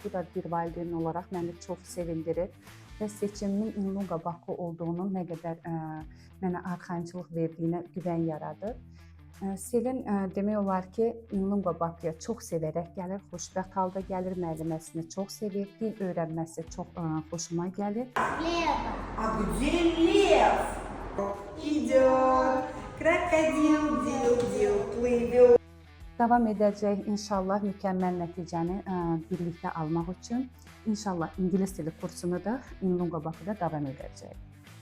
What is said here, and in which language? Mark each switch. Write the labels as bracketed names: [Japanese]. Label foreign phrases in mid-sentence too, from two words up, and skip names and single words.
[Azerbaijani] Bu da bir valideyn olaraq məni çox sevindirir və seçimimin Inlonqa Baku olduğunu nə qədər mənə arxayınçılıq verdiyinə güvən yaradır. Selin demək olar ki, Inlonqa Bakuya çox sevərək gəlir, xoşbəxt halda gəlir, müəlliməsini çox sevir, dil öyrənməsi çox xoşuma gəlir. [Russian] А где лев? Идет крокодил, дил, плывет. [Azerbaijani] Davam edəcək inşallah mükəmməl nəticəni birlikdə almaq üçün. İnşallah ingilis dili kursunu da Inlonqa Bakuda davam edəcək.